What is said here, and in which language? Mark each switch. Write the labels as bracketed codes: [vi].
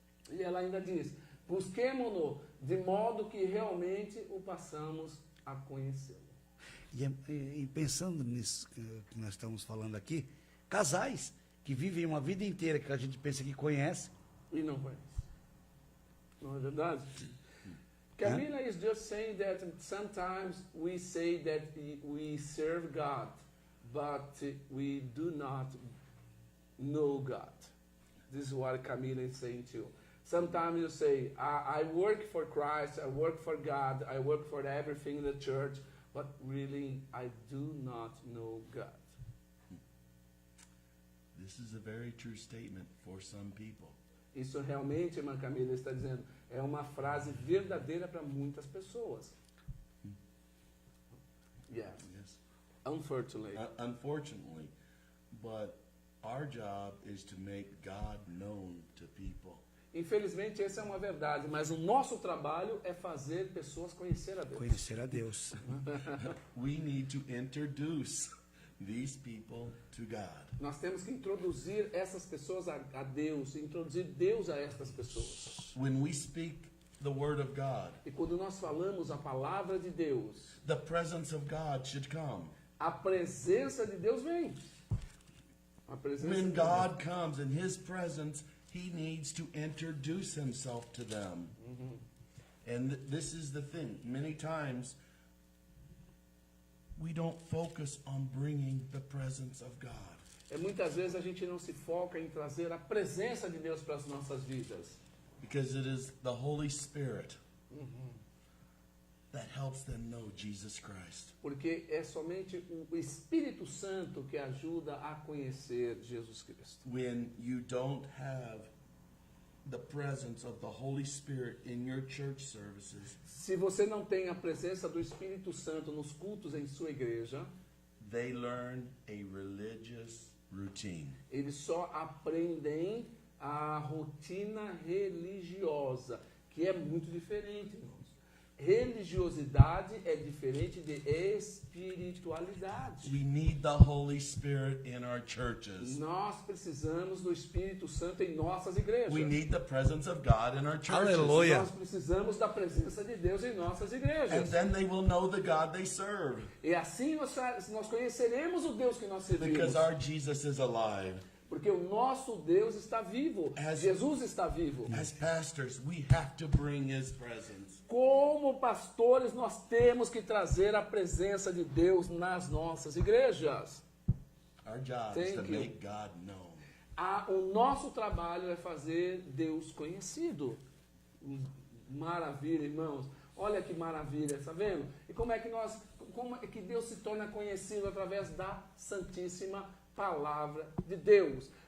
[pt] E ela ainda diz, busquemo-no de modo que realmente o passamos a conhecê-lo. E pensando nisso que nós estamos falando aqui, casais que vivem uma vida inteira que a gente pensa que conhece. E não conhece. Não é verdade? [en] Camila is just saying that sometimes we say that we serve God, but we do not know God. This is what Camila is saying too. Sometimes you say, I work for Christ, I work for God, I work for everything in the church, but really I do not know God. This is a very true statement for some people. [pt] Isso realmente, irmã Camila está dizendo, é uma frase verdadeira para muitas pessoas. [en] Yes. Unfortunately. Unfortunately, but our job is to make God known to people. [pt] Infelizmente, essa é uma verdade, mas o nosso trabalho é fazer pessoas conhecer a Deus. Conhecer a Deus. [en] We need to introduce these people to God. [pt] Nós temos que introduzir essas pessoas a Deus, introduzir Deus a estas pessoas. [en] When we speak the word of God, [pt] e quando nós falamos a palavra de Deus, [en] the presence of God should come. [pt] A presença de Deus vem. A presença [en] When [pt] de Deus [en] God comes in His presence, He needs to introduce Himself to them. And this is the thing. Many times, we don't focus on bringing the presence of God. [pt] Muitas vezes a gente não se foca em trazer a presença de Deus para as nossas vidas. [en] Because it is the Holy Spirit that helps them know Jesus Christ. [pt] Porque é somente o Espírito Santo que ajuda a conhecer Jesus Cristo. [en] When you don't have the presence of the Holy Spirit in your church services, [pt] se você não tem a presença do Espírito Santo nos cultos em sua igreja, [en] they learn a religious routine. [pt] Eles só aprendem a rotina religiosa, que é muito diferente, irmãos. religiosidade é diferente de espiritualidade. [en] We need the Holy Spirit in our churches. [pt] Nós precisamos do Espírito Santo em nossas igrejas. [en] We need the presence of God in our churches. [pt] Aleluia. Nós precisamos da presença de Deus em nossas [en] And [pt] igrejas. [en] then they will know the God they serve. [pt] E assim nós conheceremos o Deus que nós servimos. [en] Because our Jesus is alive. [pt] Porque o nosso Deus está vivo. Jesus está vivo. [en] As pastors, we have to bring His presence. [pt] Como pastores, nós temos que trazer a presença de Deus nas nossas igrejas. [en] Our job is to Thank you. make God known. [pt] O nosso trabalho é fazer Deus conhecido. Maravilha, irmãos. Olha que maravilha, está vendo? E como é que Deus se torna conhecido através da Santíssima Palavra de Deus?